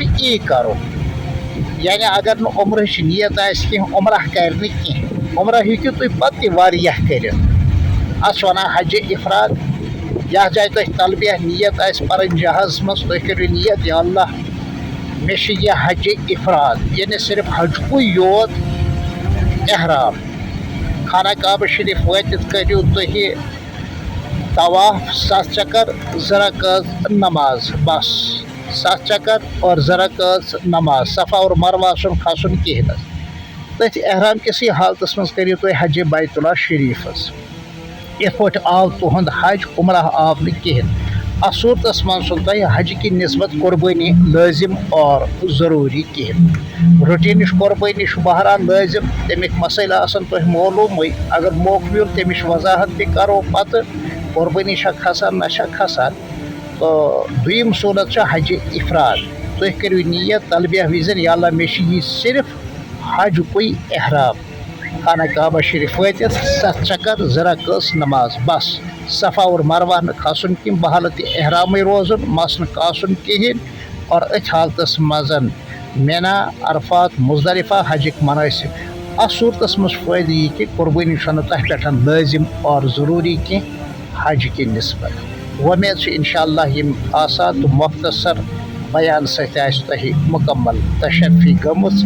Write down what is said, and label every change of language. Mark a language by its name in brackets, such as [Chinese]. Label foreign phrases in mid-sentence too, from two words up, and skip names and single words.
[Kashmiri] چھُ یی کرُن یعنی اگر نہٕ عمرٕچ نیت آسہِ کینٛہہ عمرہ کرِ نہٕ کینٛہہ عمرہ ہیٚکِو تُہۍ پتہٕ تہِ واریاہ کٔرِتھ اتھ چھِ ونان حجہِ افراد یتھ جایہِ تۄہہِ تلبیہ نیت آسہِ پرٕنۍ جہازس منٛز تُہۍ کٔرِو نیت یا اللہ مےٚ چھِ یہِ حجہِ افراد یعنی صرف حجکُے یوت احرام خانہ کعبہ شریف وٲتِتھ کٔرِو تُہۍ طواف 7 چکر 2 رکعژ نماز بس 7 چکر اور 2 رکعژ نماز صفا اور مروہ چھُنہٕ کھسُن کِہیٖنۍ حظ تٔتھۍ احرام کِسٕے حالتس منٛز کٔرِو تُہۍ حجہِ بیت اللہ شریفس یِتھ پٲٹھۍ آو تُہُنٛد حج عمرہ آو نہٕ کِہیٖنۍ اتھ صوٗرتس منٛز چھُنہٕ تۄہہِ حجہِ کہِ نسبت قۄربٲنی لٲزم اور ضروٗری کِہیٖنۍ روٹیٖنٕچ قۄربٲنی چھُ بہرحال لٲزم تمیِکۍ مسٲیل آسن تۄہہِ معلوٗمٕے اگر موقعہٕ میوٗل تمِچ وضاحت تہِ کرو پتہٕ قۄربٲنی چھا کھسان نہ چھا کھسان تہٕ دوٚیِم صوٗرت چھُ حجہِ افراد تُہۍ کٔرِو نیت تلبیہ وِزِ یا اللہ مےٚ چھِ یہِ صرف حجکُے احرام خانہ کعبہ شریف وٲتِتھ 7 چکر 2 رکعژ نماز بس صفا اور مروہ نہٕ کھسُن کینٛہہ بحالتِ احرامٕے روزُن مس نہٕ کاسُن کِہیٖنۍ اور أتھۍ حالتس منٛز مینا عرفات مزدلفہ حجٕکۍ منٲسِب اتھ صوٗرتس منٛز چھُ فٲیدٕ یہِ کہِ قۄربٲنی چھنہٕ تۄہہِ پٮ۪ٹھ لٲزم اور ضروٗری کینٛہہ حج کہِ نسبت وۄمید چھِ اِنشاءاللہ یِم آسان تہٕ مۄختصر بیان سۭتۍ آسہِ تۄہہِ مُکمل تشفی گٔمٕژ.